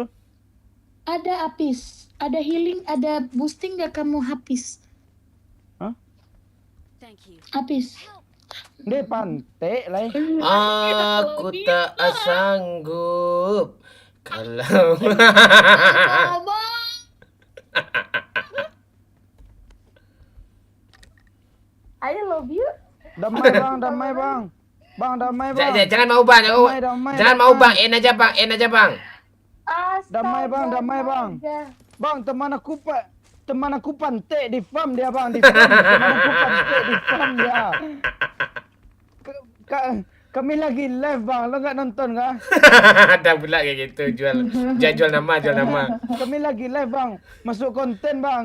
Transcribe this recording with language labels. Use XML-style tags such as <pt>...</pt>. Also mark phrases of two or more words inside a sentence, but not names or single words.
<id>Ada Apis, ada healing, ada boosting gak kamu habis? Hah? Apis. Dia pantai lah. Aku tak sanggup kalau</id> <en>I love you.</en> <id>Damai bang, damai bang. Bang, damai bang. Jangan mau bang, jangan mau bang, end aja bang. Damai bang, damai bang. Bang, teman aku pantai di farm dia bang, di farm. Teman aku pantai di farm dia. Kami lagi live bang, lo nggak nonton kah? Ada pula kayak gitu, jual nama. Kami lagi live bang, masuk konten bang.</id>